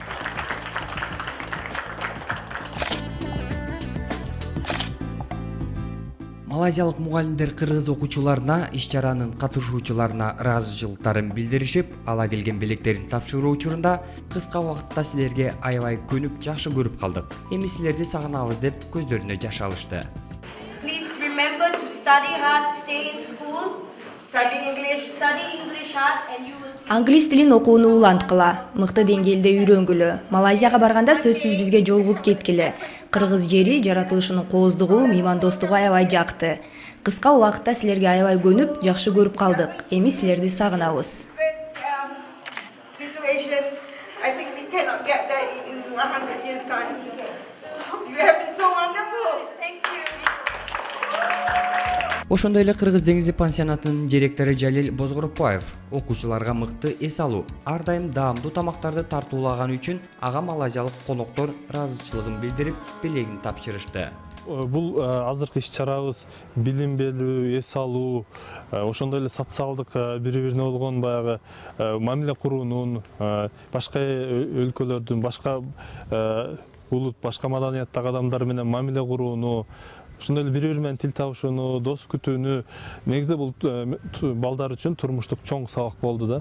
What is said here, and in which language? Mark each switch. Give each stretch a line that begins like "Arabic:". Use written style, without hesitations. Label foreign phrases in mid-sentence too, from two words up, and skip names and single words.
Kyrgyz: Малайзиялык мугалимдер кыргыз окуучуларына, иш-чаранын катышуучуларына ыраазычылыктарын билдиришип, ала келген белектерин тапшыруу учурунда кыска убакытта силерге аябай көнүп, жакшы көрүп калдык. Эми силерди сагынабыз деп көздөрүнө жаш алышты.
English: Please remember to study hard, stay in school. Study English hard and you will.
Kyrgyz: Англис тилин окууну уланткыла, мыкты деңгээлде үйрөнгүлө. Малайзияга барганда сөзсүз бизге жолугуп кеткиле. Кыргыз жери, жаратылышынын кооздугу, меймандостугу аябай жакты. Кыска убакытта силерге аябай көнүп, жакшы көрүп калдык. Эми силерди сагынабыз.
English: Situation, I think we cannot get that in 100 years time. You have been so wonderful. Thank you.
Kyrgyz: Ошондой эле Кыргыз деңизи пансионатынын директору Жалил Бозгоропбаев окуучуларга мыкты эс алуу, ар дайым даамдуу тамактарды тартуулаган үчүн ага малайзиялык коноктор ыраазычылыгын билдирип, белегин тапшырышты. Бул азыркы иш-чарабыз билим берүү, эс алуу, ошондой эле социалдык бири-бирине болгон баягы мамиле куруунун, башка өлкөлөрдүн, башка улут, башка маданияттагы адамдар менен мамиле курууну, ошондой эле бири-бири менен тил табышууну, дос күтүүнү, негизде бул балдар үчүн турмуштук чоң сабак болду да.